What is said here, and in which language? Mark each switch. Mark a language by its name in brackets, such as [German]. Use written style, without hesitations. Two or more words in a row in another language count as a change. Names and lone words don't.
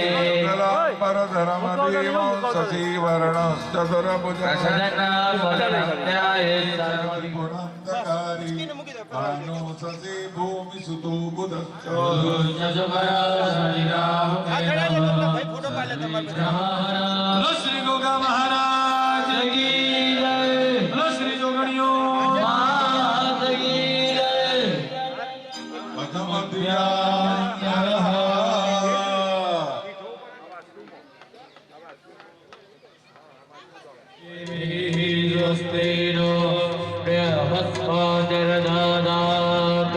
[Sanskrit] परधर्मदेवं शशिवर्णश्चतुर्भुजः गुणान्तकारी भानो शशि भूमिसुतो बुधश्च [Hindi] श्री गोगा महाराज की जय श्री जोगणियों मात की जय प्रथम अध्याय [Sanskrit] स्वस्तिनो बृहस्पतिर्दधातु